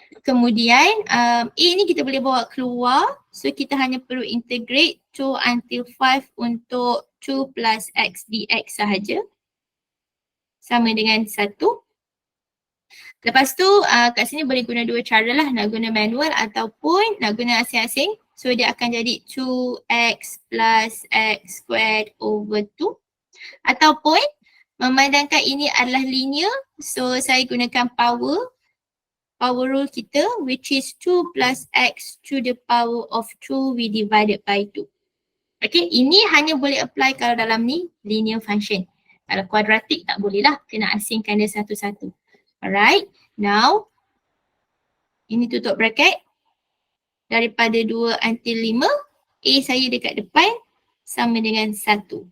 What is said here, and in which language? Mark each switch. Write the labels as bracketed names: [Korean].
[Malay] Kemudian A ni kita boleh bawa keluar. So kita hanya perlu [English] integrate 2 until 5 [Malay] untuk [English] 2 plus X dx [Malay] sahaja. Sama dengan 1. Lepas tu kat sini boleh guna dua cara lah. Nak guna manual ataupun nak guna asing-asing. So dia akan jadi [English] 2x plus x squared over 2. [Malay] Ataupun memandangkan ini adalah linear. [English] So [Malay] saya gunakan [English] power rule [Malay] kita [English] which is 2 plus x to the power of 2 we divided by 2. [Malay] Okay, ini hanya boleh apply kalau dalam ni linear function. Kalau kuadratik tak boleh lah. Kena asingkan dia satu-satu. [English] Alright, [Malay] now ini tutup bracket. Daripada 2 [English] until [Malay] 5, A saya dekat depan sama dengan 1.